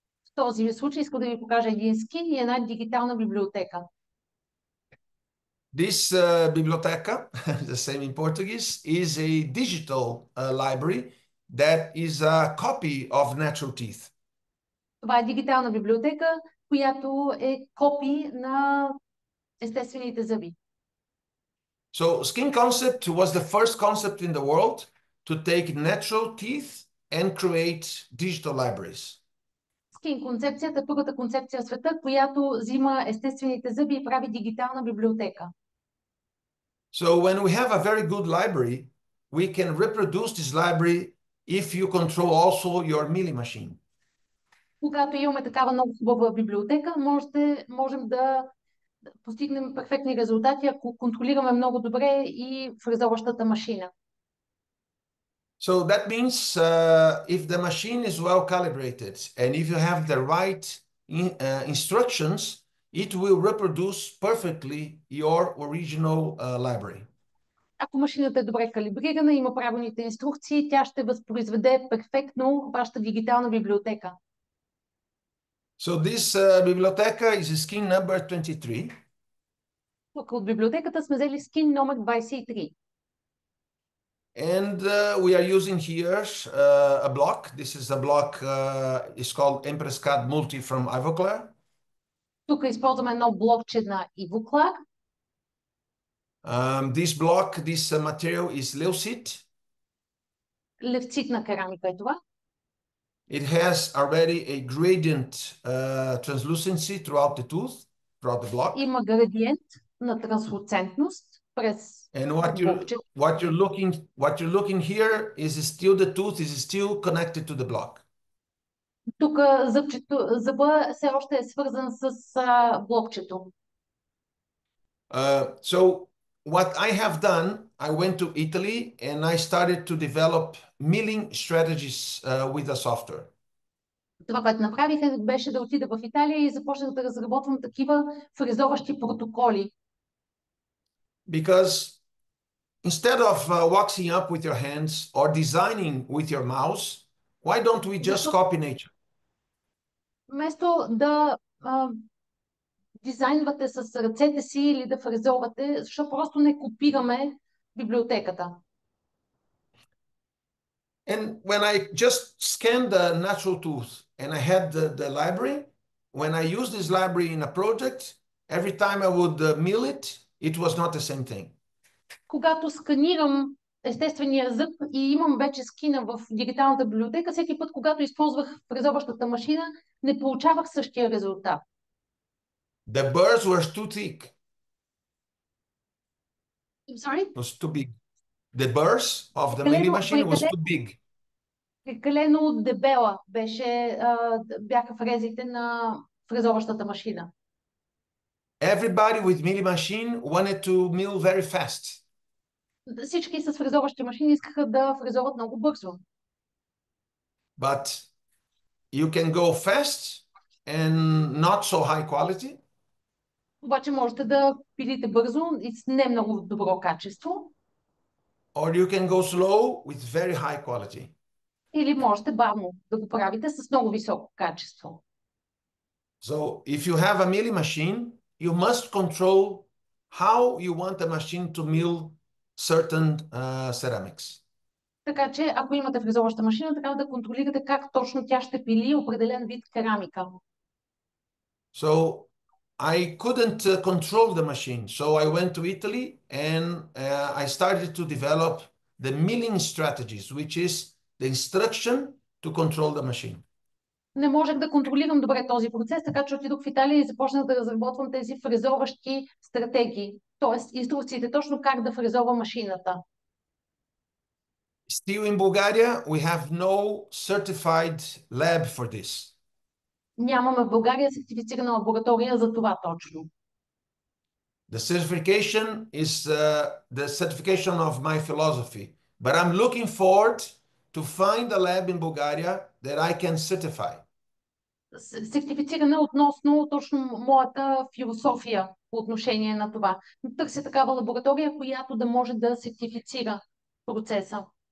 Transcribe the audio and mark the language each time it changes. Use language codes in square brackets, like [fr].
[bg] В този случай искам да ви покажа един скин и една дигитална библиотека. [en] This biblioteca, the same in Portuguese, is a digital library that is a copy of natural teeth. [bg] Това е дигитална библиотека, която е копи на естествените зъби. [en] So Skin Concept was the first concept in the world to take natural teeth and create digital libraries. [bg] Skin концепцията е първата концепция в света, която взима естествените зъби и прави дигитална библиотека. [en] So when we have a very good library, we can reproduce this library if you control also your milling machine. [bg] Когато имаме такава много хубава библиотека, можем да постигнем перфектни резултати, ако контролираме много добре и фрезоващата машина. [en] So that means if the machine is well calibrated and if you have the right instructions, it will reproduce perfectly your original library. [bg] Ако машината е добре калибрирана, има правилните инструкции, тя ще възпроизведе перфектно вашата дигитална библиотека. [en] So this biblioteca is skin number 23. [bg] Тук от библиотеката сме взели скин номер 23. [en] And we are using here a block. This is a block, it's called Empress CAD Multi from Ivoclar. [bg] Тук използваме едно блокче на Ivoclar. [en] This block, this material is leucite. [bg] Левцитна керамика е това. [en] It has already a gradient translucency throughout the tooth, throughout the block. [bg] Има градиент на транслуцентност през [en] And [bg] блокчето. [en] what you're looking here is still the tooth is still connected to the block. [bg] Тук зъба все още е свързан с блокчето. [en] So what I have done, I went to Italy and I started to develop milling strategies with the software. [bg] Това, което направих, беше да отида в Италия и започнах да разработвам такива фрезоващи протоколи. [en] Because instead of waxing up with your hands or designing with your mouse, why don't we just copy nature? [bg] Вместо да дизайнвате с ръцете си или да фрезовате, защо просто не копираме библиотеката? [en] And when I just scanned the natural tooth and I had the library, when I used this library in a project, every time I would mill it, it was not the same thing. [bg] Когато сканирам естествения зъб и имам вече скина в дигиталната библиотека, всеки път, когато използвах фрезоващата машина, не получавах същия резултат. [en] The burrs were too thick. I'm sorry? It was too big. The burrs of the milling machine was too big. [bg] Прекалено дебела бяха фрезите на фрезоващата машина. [en] Everybody with milling machine wanted to mill very fast. [bg] Всички с фрезоващи машини искаха да фрезоват много бързо. [en] But you can go fast and not so high quality. [bg] Обаче можете да пилите бързо и с не много добро качество. [en] Or you can go slow with very high quality. [bg] Или можете бавно да го правите с много високо качество. [en] So if you have a milling machine, you must control how you want the machine to mill certain ceramics. [bg] Така че, ако имате фрезоваща машина, трябва да контролирате как точно тя ще пили определен вид керамика. [en] So I couldn't control the machine. So I went to Italy and I started to develop the milling strategies, which is the instruction to control the machine. [bg] Не можех да контролирам добре този процес, така че отидох в Италия и започнах да разработвам тези фрезоващи стратегии, т.е. инструкциите точно как да фрезова машината. [en] Still in Bulgaria, we have no certified lab for this. [bg] Нямаме в България сертифицирана лаборатория за това точно. [en] The certification is the certification of my philosophy, but I'm looking forward to find a lab in Bulgaria that I can certify. [bg] Сертифицирана относно точно моята философия по отношение на това. Търся такава лаборатория, която да може да сертифицира процеса.